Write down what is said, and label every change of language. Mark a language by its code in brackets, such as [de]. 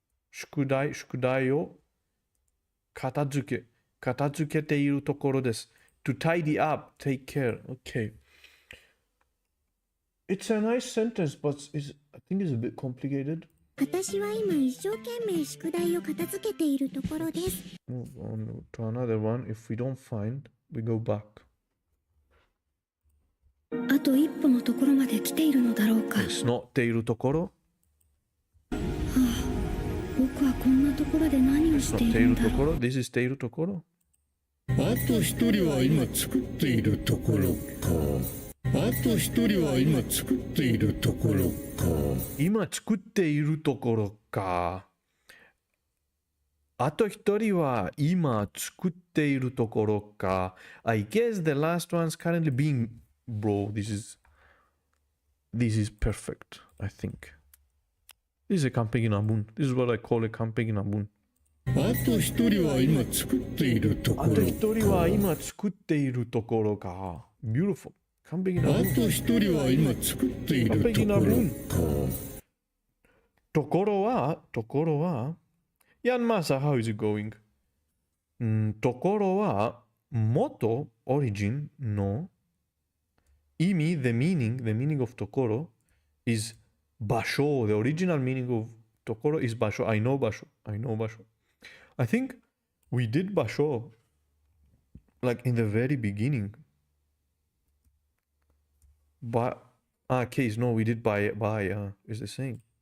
[ja] 宿題を片付けているところです。 [en] To tidy up, take care. Okay. It's a nice sentence, but I think it's a bit complicated. [ja] 私は今一生懸命宿題を片付けているところです。 [en] Move on to another one. If we don't find, we go back. [ja] あと一歩のところまで来ているのだろうか。乗っているところ。僕はこんなところで何をしているんだろう。 [en] This is しているところ。 [ja] あと一人は今作っているところか。あと一人は今作っているところか。今作っているところか。あと一人は今作っているところか。 [en] I guess the last one's currently being... Bro, this is perfect, I think. This is a [ja] 完璧な文。 [en] This is what I call a [ja] 完璧な文。あと一人は今作っているところか。あと一人は今作っているところか。 [en] Beautiful. [ja] 完璧な文。あと一人は今作っているところか。完璧な文。ところは、ヤンマサ、 [en] how is it going? [ja] ところは、元、 [en] origin [ja] の意味、 [en] the meaning of ところ is 場所。 The original meaning of ところ is 場所。 I know 場所。I think we did 場所 like in the very beginning. Case, no, we did by, it's the same.